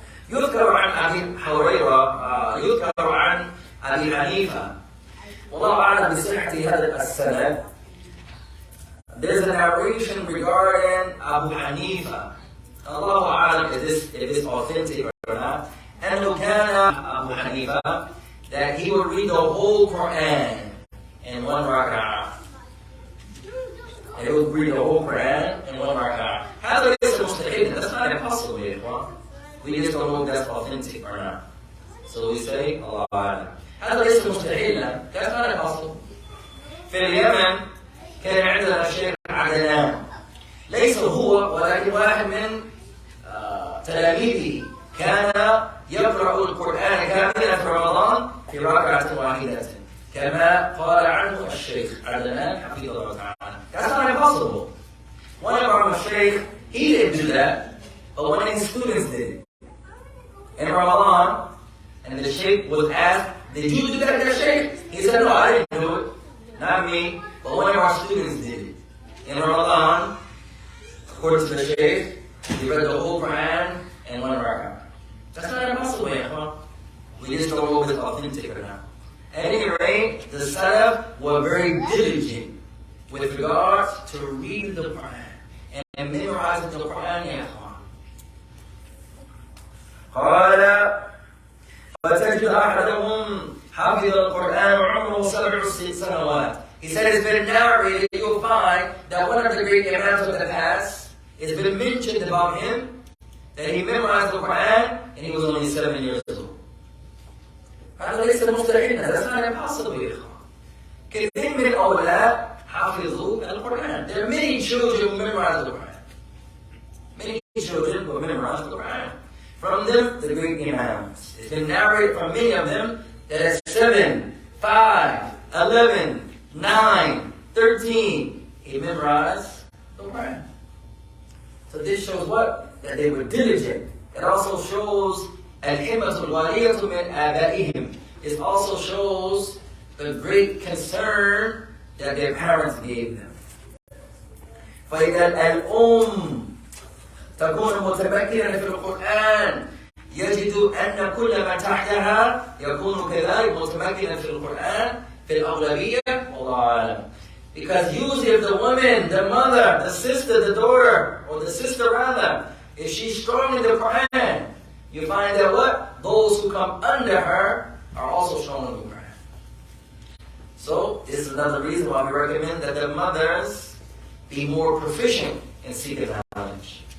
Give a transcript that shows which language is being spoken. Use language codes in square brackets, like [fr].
[ar] يذكر عن أبي هريرة يذكر عن أبي حنيفة والله أعلم بصحة هذا السند. [en] There's a narration regarding Abu Hanifa. [ar] الله أعلم [en] if this authentic or not. [ar] أنه كان أبو حنيفة [en] that he would read the whole Quran in one rak'ah. And he would read the whole Quran in one rak'ah. [ar] هذا ليس مستحيل. [en] That's not impossible yet. We just don't know if that's authentic or not. So we say, Allah A'lam. [ar] هذا ليس مستحيلا. [en] That's not impossible. [ar] في اليمن كان عندنا الشيخ عدنان، ليس هو ولكن واحد من تلاميذه كان يقرأ القرآن كاملا في رمضان في ركعة واحدة كما قال عنه الشيخ عدنان حفظه الله تعالى. [en] That's not impossible. One of our shaykh, he didn't do that, but one of his students did it. In Ramadan, and the shaykh was asked, did you do that, shaykh? He said, no, I didn't do it. Not me, but one of our students did it. In Ramadan, according to the shaykh, he read the whole Quran in one rak'ah. That's not impossible, huh? We just don't know if it's authentic or not. At any rate, the Salaf were very diligent with regards to reading the Quran and memorizing the Quran, ya ikhwan. [ar] قال فتجد أحدهم حفظ القرآن وعمره 7 سنوات. [en] He said it's been narrated, you'll find that one of the great imams of the past, it's been mentioned about him that he memorized the Quran and he was only 7 years old. [ar] هذا ليس مستحيلا. [en] That's not impossible, [ar] يا إخوان. كثير من الأولاد حافظوا القرآن. [en] There are many children who memorize the Quran. Many children who memorize the Quran. From them, the great imams. It's been narrated from many of them that at 7, 5, 11, 9, 13, he memorized the Quran. So this shows what? That they were diligent. It also shows [ar] al-himmatul waliyatu min abaihim. [en] It also shows the great concern that their parents gave them. [ar] فإذا الأم تكون متمكنة في القرآن يجد أن كل ما تحتها يكون كذلك متمكنا في القرآن في الأغلبية والله أعلم. [en] Because usually if the woman, the mother, the sister, the daughter, or the sister rather, if she's strong in the Quran, you find that what? Those who come under her are also strong in the Quran. So this is another reason why we recommend that the mothers be more proficient in seeking knowledge.